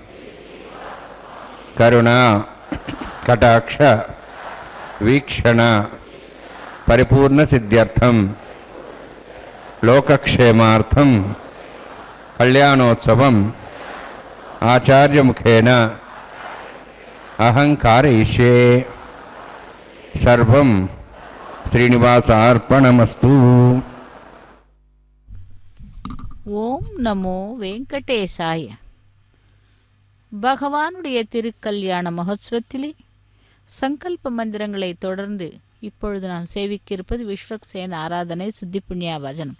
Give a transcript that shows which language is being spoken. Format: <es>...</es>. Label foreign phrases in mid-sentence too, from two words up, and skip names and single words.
<sa>करुणा कटाक्ष वीक्षण परिपूर्ण सिद्ध्यर्थम लोकक्षेमार्थम कल्याणोत्सवम आचार्य मुखेन अहंकारयिष्ये सर्वं श्रीनिवासार्पणमस्तु. ॐ नमो वेङ्कटेशाय.</sa> <ta>பகவானுடைய திருக்கல்யாண மகோத்சவத்திலே சங்கல்ப மந்திரங்களை தொடர்ந்து இப்பொழுது நாம் சேவிக்க இருப்பது விஸ்வக்சேன ஆராதனை சுத்தி புண்ணியா வசனம்.</ta>